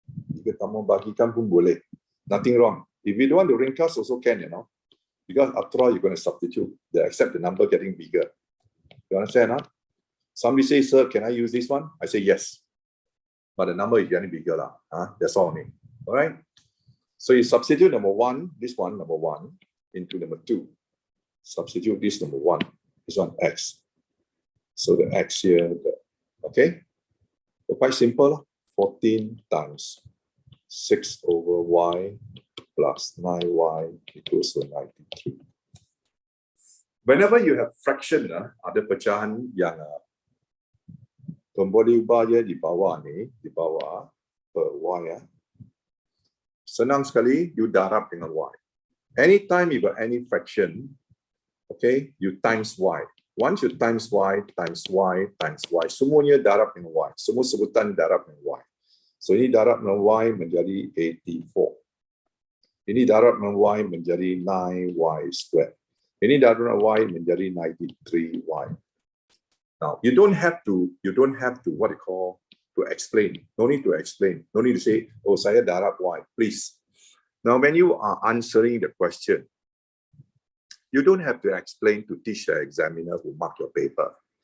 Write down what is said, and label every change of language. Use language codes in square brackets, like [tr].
[ms] Jika kamu bagikan pun boleh. [en] Nothing wrong. If you don't want to ringkas, also can, Because after all, you're going to substitute. They accept the number getting bigger. You understand, Somebody says, sir, can I use this one? I say yes. But the number is getting bigger. That's all only. All right? So you substitute number 1, this one, number 1, into number 2. Substitute this number 1, this one, x. So the x here, okay? So quite simple. 14 times 6 over y plus 9y equals to 93. Whenever you have fraction, [ms] ada pecahan yang Kembali ubah je di bawah ni, di bawah per Y ya. Senang sekali, you darab dengan Y. [en] Anytime you got any fraction, okay, you times Y. Once you times Y, times Y, times Y, [ms] semuanya darab dengan Y. Semua sebutan darab dengan Y. So ini darab dengan Y menjadi 84. Ini darab dengan Y menjadi 9Y squared. Ini darab dengan Y menjadi 93Y. [en] Now, you don't have to, what you call, to explain. No need to explain. No need to say, oh, [ms] saya darab Y, [en] please. Now, when you are answering the question, you don't have to explain to teach the examiner who mark your paper.